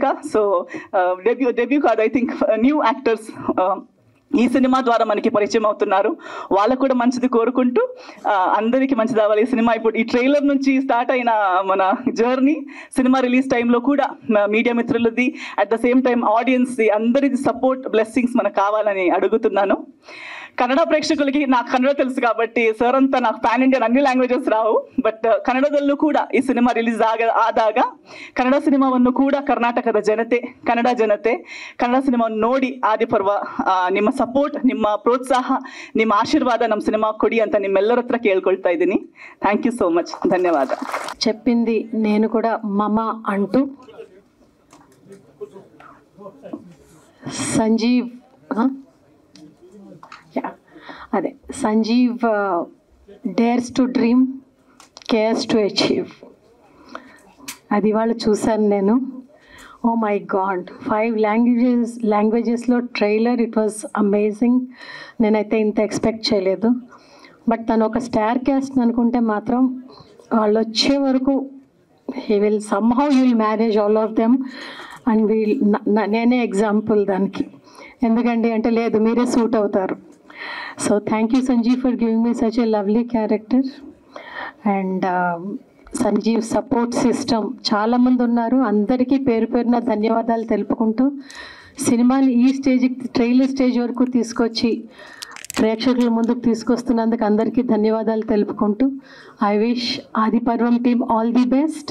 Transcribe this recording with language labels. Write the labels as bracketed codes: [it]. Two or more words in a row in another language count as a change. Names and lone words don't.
[te] సో డెబ్యూ కాదు, [en] I think new actors [te] ఈ సినిమా ద్వారా మనకి పరిచయం అవుతున్నారు, వాళ్ళకు కూడా మంచిది కోరుకుంటూ అందరికీ మంచిది అవ్వాలి. ఈ సినిమా ఇప్పుడు ఈ ట్రైలర్ నుంచి స్టార్ట్ అయిన మన జర్నీ సినిమా రిలీజ్ టైంలో కూడా మీడియా మిత్రులది, [en] at the same time [te] ఆడియన్స్ది, అందరిది [en] support, blessings [te] మనకు కావాలని అడుగుతున్నాను. కన్నడ ప్రేక్షకులకి నాకు కన్నడ తెలుసు కాబట్టి సార్ అంతా నాకు [en] pan Indian [te] అన్ని లాంగ్వేజెస్ రావు, [kn] ಬಟ್ ಕನ್ನಡದಲ್ಲೂ ಕೂಡ ಈ ಸಿನಿಮಾ ರಿಲೀಸ್ ಆದಾಗ ಕನ್ನಡ ಸಿನಿಮಾವನ್ನು ಕೂಡ ಕರ್ನಾಟಕದ ಜನತೆ, ಕನ್ನಡ ಸಿನಿಮಾವನ್ನು ನೋಡಿ ಆದಿಪರ್ವ ನಿಮ್ಮ ಸಪೋರ್ಟ್, ನಿಮ್ಮ ಪ್ರೋತ್ಸಾಹ, ನಿಮ್ಮ ಆಶೀರ್ವಾದ ನಮ್ಮ ಸಿನಿಮಾ ಕೊಡಿ ಅಂತ ನಿಮ್ಮೆಲ್ಲರ ಹತ್ರ ಕೇಳ್ಕೊಳ್ತಾ ಇದ್ದೀನಿ. [en] thank you so much, ಧನ್ಯವಾದ. [te] చెప్పింది నేను కూడా మమ అంటూ సంజీవ్ అదే సంజీవ్ [en] dares to dream, cares to achieve. [te] అది వాళ్ళు చూశాను నేను. [en] oh my god, 5 languageslo trailer, it was amazing. [te] నేనైతే ఇంత ఎక్స్పెక్ట్ చేయలేదు. బట్ తను ఒక [en] star cast [te] అనుకుంటే మాత్రం వాళ్ళు వచ్చే వరకు [en] he will somehow you will manage all of them. [te] అండ్ నేనే ఎగ్జాంపుల్ దానికి. ఎందుకంటే అంటే లేదు, మీరే సూట్ అవుతారు. [en] so thank you Sanjeev for giving me such a lovely character. [te] అండ్ సంజీవ్ [en] support system [te] చాలామంది ఉన్నారు, అందరికీ పేరు పేరున ధన్యవాదాలు తెలుపుకుంటూ సినిమాని ఈ స్టేజ్కి, [en] trailer stage [te] వరకు తీసుకొచ్చి ప్రేక్షకుల ముందుకు తీసుకొస్తున్నందుకు అందరికీ ధన్యవాదాలు తెలుపుకుంటూ [en] I wish Adiparvam team all the best.